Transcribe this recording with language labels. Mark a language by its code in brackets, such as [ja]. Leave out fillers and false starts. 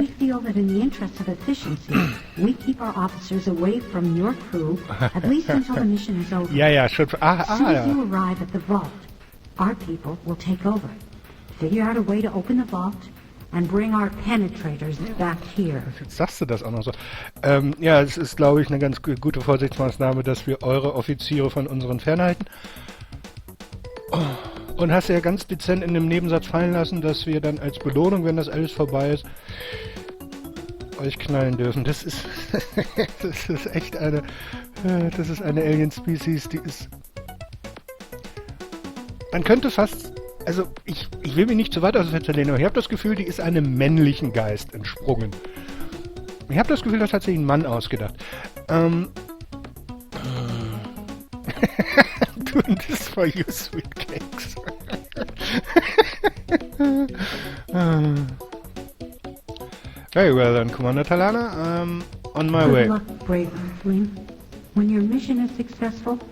[en] We feel that in the interest of efficiency, we keep our officers away from your crew, at least until the mission is over. [de] Ja, schon. [en] As soon as [de] Ja. [en] you arrive at the vault, our people will take over. Figure out a way to open the vault and bring our penetrators back here. [de] Jetzt sagst du das auch noch so. Ja, es ist, glaube ich, eine ganz gute Vorsichtsmaßnahme, dass wir eure Offiziere von unseren fernhalten. Und hast ja ganz dezent in dem Nebensatz fallen lassen, dass wir dann als Belohnung, wenn das alles vorbei ist, euch knallen dürfen. Das ist das ist echt eine Alien-Species, die ist... Man könnte fast... Also, ich will mich nicht zu weit aus dem Fenster lehnen, aber ich habe das Gefühl, die ist einem männlichen Geist entsprungen. Ich habe das Gefühl, das hat sich ein Mann ausgedacht. [en] Doing this for you, sweet cakes. Very well then, Commander Talana. On my way. Good luck, brave Earthling. When your mission is successful,